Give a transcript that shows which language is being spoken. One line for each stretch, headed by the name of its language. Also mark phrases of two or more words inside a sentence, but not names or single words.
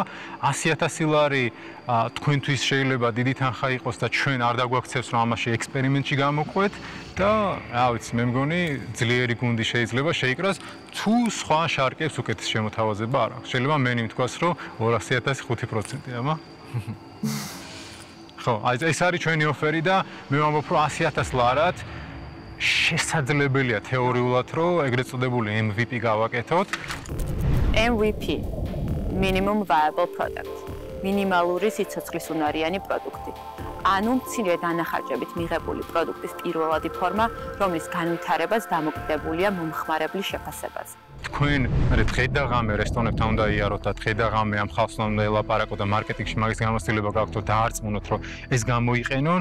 Georgian: 100,000 ლარი თქვენთვის შეიძლება დიდი თანხა იყოს და ჩვენ არ დაგვაქცევს რომ ამაში ექსპერიმენტში გამოყვეთ და რა ვიცი, მე მგონი ძლიერი გუნდი შეიძლება შეიკრას, თუ სხვა შარკებს უკეთეს შემოთავაზება არ აქვს. შეიძლება მე ნიმთქვას რომ 200,000 5%-ია, მა? ხო, ეს არის ჩვენი ოფერი და მე ვამბობ რომ 100,000 ლარად შესაძლებელია თეორიულად რომ ეგრეთ წოდებული MVP გავაკეთოთ.
English: MVP minimum viable product.
Georgian: მინიმალური სიცოცხლისუნარიანი პროდუქტი. ანუ მცირე დანახარჯებით მიღებული პროდუქტის პირველადი ფორმა, რომლის განვითარებაც დამოკიდებულია მომხმარებლის შეფასებაზე. თქვენ მე დღე და ღამე რესტორნებთან უნდა იაროთ და დღე და ღამე ამ ხალხს უნდა ელაპარაკოთ და მარკეტინგში მაგის გამოცდილება გაქვთ და დაარწმუნოთ რომ ეს გამოიყენონ.